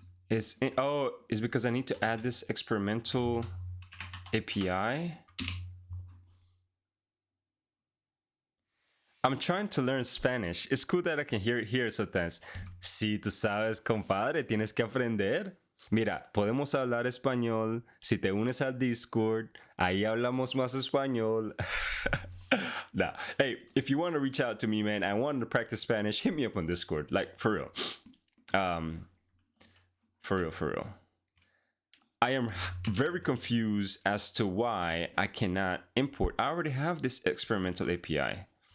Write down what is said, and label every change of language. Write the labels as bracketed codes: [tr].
[en] It's because I need to add this experimental API. I'm trying to learn Spanish. It's cool that I can hear it here sometimes. [es] Si tú sabes, compadre, tienes que aprender. Mira, podemos hablar español. Si te unes al Discord, ahí hablamos más español. [en] Nah, hey, if you want to reach out to me, man, I wanted to practice Spanish, hit me up on Discord. Like, for real. For real. I am very confused as to why I cannot import. I already have this experimental API.